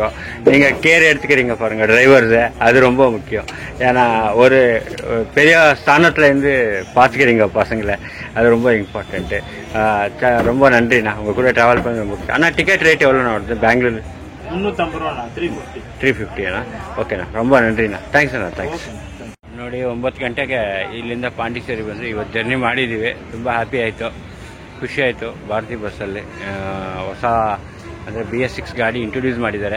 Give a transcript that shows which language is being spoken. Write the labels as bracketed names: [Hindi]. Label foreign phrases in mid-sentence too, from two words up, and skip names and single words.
[Tamil] நீங்கள் கேர் எடுத்துக்கிறீங்க பாருங்கள் டிரைவர்ஸை, அது ரொம்ப முக்கியம். ஏன்னா ஒரு பெரிய ஸ்தானத்துலேருந்து பார்த்துக்கிறீங்க பசங்களை, அது ரொம்ப இம்பார்ட்டண்ட்டு. ரொம்ப நன்றிண்ணா, உங்கள் கூட ட்ராவல் பண்ண ரொம்ப முக்கியம். ஆனால் டிக்கெட் ரேட் எவ்வளோண்ணா வருது பெங்களூர்? 350 ரூபாண்ணா. 350 ஓகேனா. ரொம்ப நன்றிணா. தேங்க்ஸ் அண்ணா. தேங்க்ஸ். [Kannada] ನೋಡಿ 9 ಗಂಟೆಗೆ ಇಲ್ಲಿಂದ ಪಾಂಡಿಚೇರಿ ಬಂದು ಇವತ್ತು ಜರ್ನಿ ಮಾಡಿದ್ದೀವಿ. ತುಂಬ ಹ್ಯಾಪಿ ಆಯಿತು, ಖುಷಿ ಆಯಿತು. ಭಾರತಿ ಬಸ್ಸಲ್ಲಿ ಹೊಸ ಅಂದರೆ BS6 ಗಾಡಿ ಇಂಟ್ರೊಡ್ಯೂಸ್ ಮಾಡಿದ್ದಾರೆ.